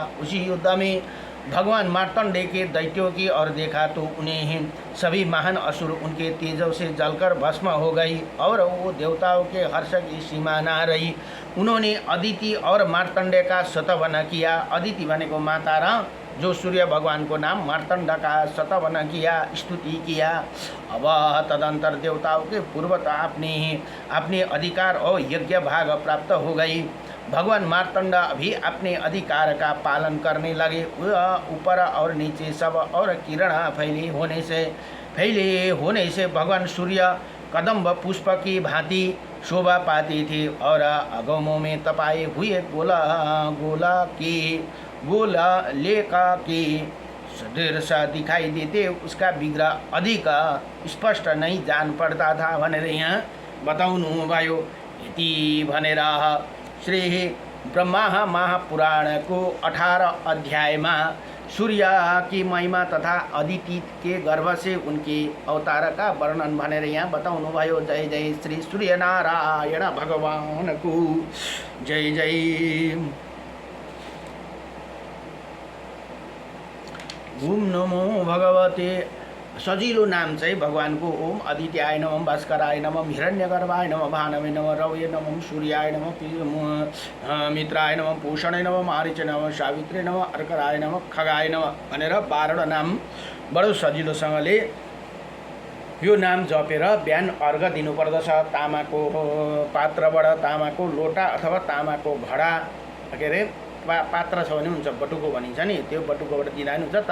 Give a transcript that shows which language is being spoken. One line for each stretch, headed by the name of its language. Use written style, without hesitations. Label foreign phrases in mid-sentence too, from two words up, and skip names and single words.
Hindi: उसी युद्ध में भगवान मार्तंडे के दैत्यों की ओर देखा तो उन्हें सभी महान असुर उनके तेजों से जलकर भस्म हो गई और वो देवताओं के हर्ष की सीमा न रही। उन्होंने अदिति और मार्तंडे का स्तवन किया।
Nepali: अदिति भनेको माता र जो सूर्य भगवान को नाम
Hindi: मार्तंड का स्तवन किया, स्तुति किया। अब तदंतर देवताओं के पूर्वतः अपने अधिकार और यज्ञ भाग प्राप्त हो गई। भगवान मार्तंड भी अपने अधिकार का पालन करने लगे। ऊपर और नीचे सब और किरण फैले होने से भगवान सूर्य कदम्ब पुष्प की भांति शोभा पाती थी और अगमों में तपाए हुए गोला लेका की सदृश दिखाई देते उसका विग्रह अधिक स्पष्ट नहीं जान पड़ता था
Nepali: भनेर यहाँ बताउनु भयो।
Hindi: इति भनेर श्री ब्रह्मा महापुराण को 18 अध्याय में सूर्य की महिमा तथा अदिति के गर्भ से उनके अवतार का वर्णन
Nepali: भनेर यहाँ बताउनु भयो।
Hindi: जय जय श्री सूर्य नारायण भगवान को जय जय।
Sanskrit: ओम नमो भगवते।
Nepali: सजिलो नाम चाहिँ भगवानको
Sanskrit: ओम आदित्याय नमः, भास्कराय नमः, हिरण्यगर्भाय नमः, भानवे नमः, रवये नमः, सूर्याय नमः, मित्राय नमः, पोषणाय नमः, मारीच नमः, सावित्री नमः, अर्कराय नमः, खगाय नमः
Nepali: भनेर 12 नाम बडो सजिलोसँगले यो नाम जपेर बिहान अर्घ दिनुपर्दछ। तामाको पात्रबाट तामाको लोटा अथवा तामाको घडा पात्र छ भने हुन्छ, बटुको भनिन्छ नि, त्यो बटुकोबाट दिँदा पनि हुन्छ।